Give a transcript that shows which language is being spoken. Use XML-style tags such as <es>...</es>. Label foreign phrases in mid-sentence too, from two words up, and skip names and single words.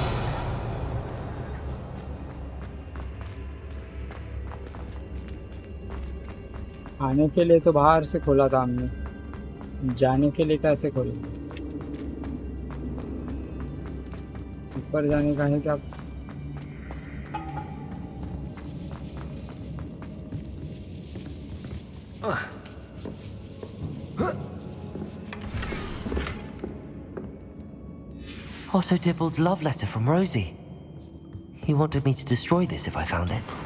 <hi>आने के लिए तो बाहर से खोला था हमने, जाने के लिए कैसे खोले? ऊपर जाने का है क्या?</hi> <en>Otto Dibble's love letter from Rosie. He wanted me to destroy this if I found it.</en>